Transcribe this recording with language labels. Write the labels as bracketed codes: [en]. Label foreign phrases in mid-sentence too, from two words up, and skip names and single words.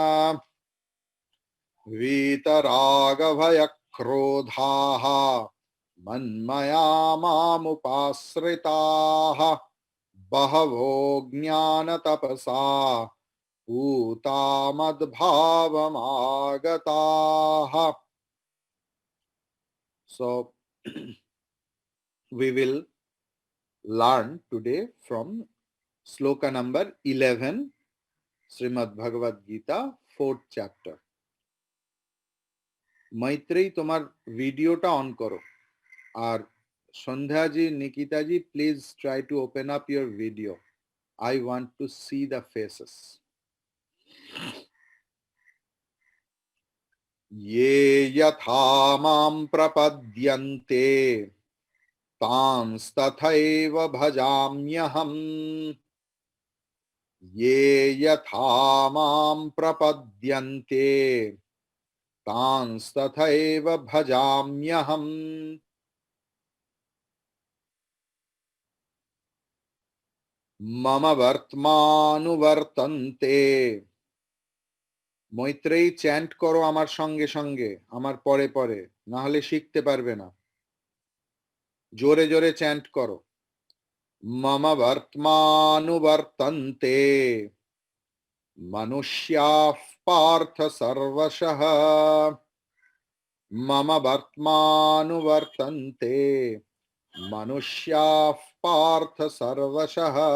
[sa] वीतरागभयक्रोधाः मन्मया मामुपाश्रिताः बहवो ज्ञानतपसा पूता मद्भावमागताः। [en] So we will learn today from sloka number 11, Srimad Bhagavad Gita, 4th chapter. मैत्रेयी [bn] তোমার ভিডিওটা অন করো [en] और संध्या जी, निकिता जी, please try to open up your video. I want to see the faces. [sa] ये यथा मां प्रपद्यन्ते तांस्तथैव भजाम्यहम् ये यथा मां प्रपद्यन्ते तांस्तथैव भजाम्यहम् मम वर्त्मानुवर्तन्ते. [bn] मैत्रेयी চ্যান্ট করো আমার সঙ্গে সঙ্গে, আমার পরে পরে, না হলে শিখতে পারবে না। জোরে জোরে চ্যান্ট করো। [sa] मम वर्त्मानुवर्तन्ते मनुष्याः पार्थ सर्वशः मम वर्त्मानुवर्तन्ते मनुष्याः पार्थ सर्वशः.